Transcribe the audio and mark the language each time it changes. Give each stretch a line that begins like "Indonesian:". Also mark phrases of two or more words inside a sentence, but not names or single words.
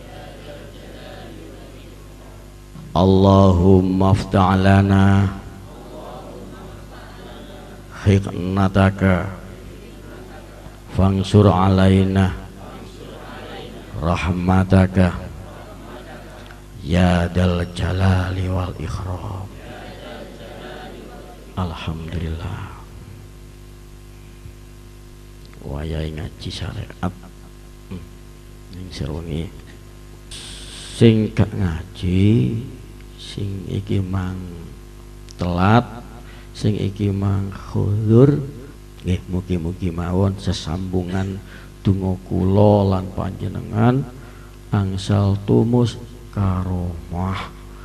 Arabic: اللهم افتح لنا حكمتك وانشر علينا رحمتك يا ذا الجلال والإكرام. الحمد لله.
Javanese: Wayai ngaji syariat ning sewengi sing gak ngaji, sing iki mang telat, sing iki mang khudur, nggih mugi-mugi mawon sesambungan donga kula lan panjenengan angsal tumus karomah.